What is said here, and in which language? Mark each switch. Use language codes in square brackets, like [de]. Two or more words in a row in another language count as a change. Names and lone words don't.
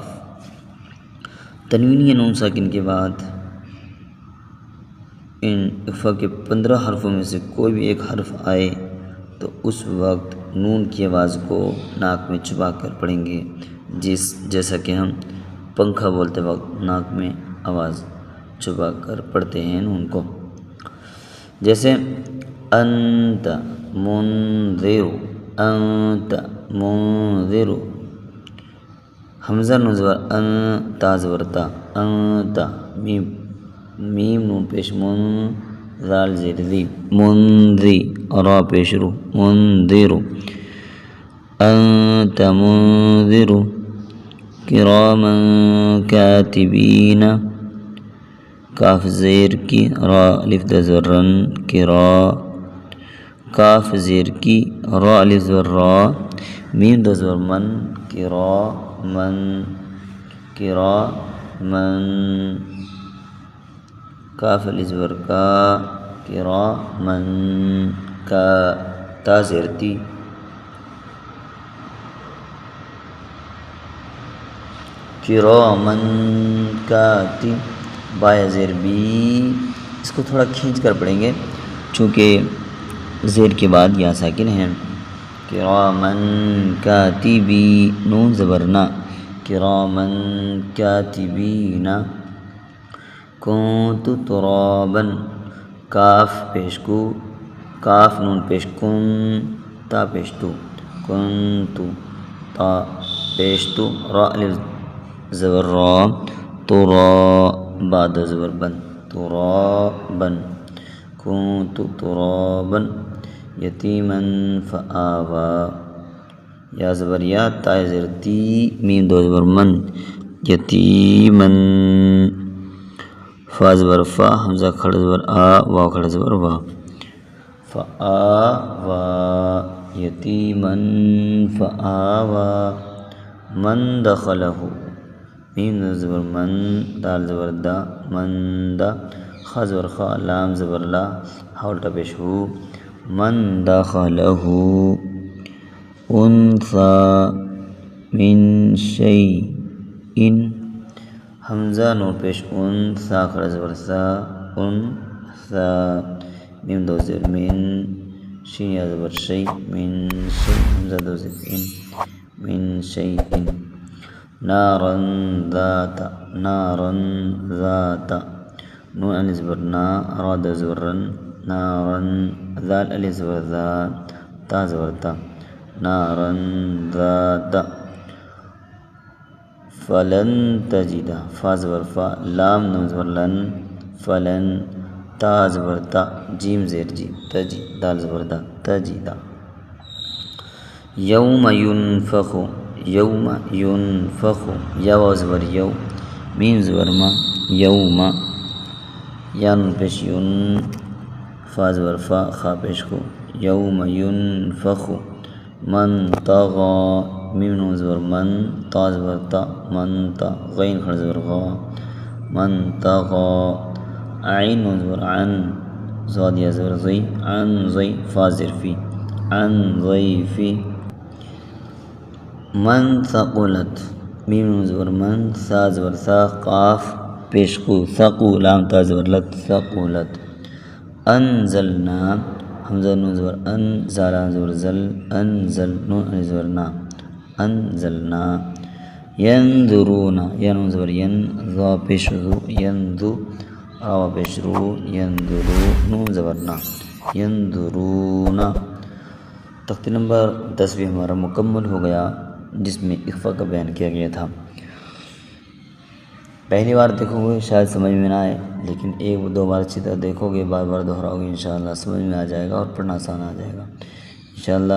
[ur] تنوین یا نون ساکن کے بعد ان اخفا کے 15 حرفوں میں سے کوئی بھی ایک حرف آئے تو اس وقت نون کی آواز کو ناک میں چھپا کر پڑھیں گے، جیسا کہ ہم پنکھا بولتے وقت ناک میں آواز چھپا کر پڑھتے ہیں نون کو، جیسے [ar] انت منذر، انت منذر۔ [ur] حمزہ نون زبر ان، تا زبر تا، انت، میم نون پیش من، ذال زیر ذی، منذی، را پیش رو، منذر، [ar] انت منذر، کراما کاتبین، [ur] کاف زیر کی، را الف دو زبر رن، کرا، کاف زیر کی، را الف زبر را، میم دو زبر من، کرا من، کرا من، کاف الف زبر کا، کرا من کا، تا زیر تی، کرامن کاتی، با زیر بی۔ اس کو تھوڑا کھینچ کر پڑھیں گے چونکہ زیر کے بعد یا ساکن ہیں۔ کرامن کاتبی، نون زبر نا، کرامن کاتبین۔ [ar] کنت ترابا، [ur] کاف پیش کو، کاف نون پیش کن، تا پیش تو، کنت، تا پیش تو، را الف زبر را، ترا، با دو زبر بن، ترابا، [ar] کنت ترابا، یتیما فآوی، [ur] یا زبر یا، تا زیر تی، میم دو زبر من، یتیما، فا زبر فا، حمزہ کھڑا زبر آ، واو کھڑا زبر وا، فآوی، [ar] یتیما فآوی، من دخلہ، [ur] میم دو زبر من، دال زبر دا، من دا، خا زبر خا، لام زبر لا، ہا الٹا پیش ہو، [ar] من دخلہ، انثی من شیء، [ur] حمزہ نون پیش ان، سا کھڑا زبر سا، انثی، میم دو زبر من، شین یا زبر شی، من شی، حمزہ دو زبر ان، [ar] من شیء، نارا ذات، نارا ذات، [ur] نون الف زبر نا، را دو زبر رن، نارا، ذال الف زبر ذا، تا زبر تا، [ar] نارا ذات، فلن تجد، [ur] فا زبر فا، لام نون زبر لن، فلن، تا زبر تا، جیم زیر جی، تجی، دال زبر دا، تجد۔ [ar] یوم ینفخ، یوم ینفخ، [ur] یا واو زبر یو، میم زبر ما، یوم، یا نون پیش یون، فا زبر فا، خا پیش کو، [ar] یوم ینفخ، من طغی، [ur] میم نون زبر من، تا زبر تا، من تا، غین کھڑا زبر غا، [ar] من طغی، [ur] عین نون زبر عن، زاد یا زبر زی، عن زی، فا زیر فی، [ar] عن ضیفی، من ثقلت، [ur] میم نون زبر من، سا زبر سا، قاف پیش کو، ثقو، لام تا زبر لت، ثقلت، انزلنا حمزہ نون زبر ان، زالہ زبر زل، انزل نون زبر نا، انزلنا، ینظرون یا نون زبر ین، ذا پیش ذو، یندو، را پیش رو، ینظرو نون زبر نا، ینظرون۔ تختی نمبر 10 بھی ہمارا مکمل ہو گیا، جس میں اخفا کا بیان کیا گیا تھا۔ پہلی بار دیکھو گے شاید سمجھ میں نہ آئے، لیکن ایک دو بار اچھی طرح دیکھو گے، بار بار دہراؤ گے، انشاءاللہ سمجھ میں آ جائے گا اور پڑھنا آسان آ جائے گا انشاءاللہ۔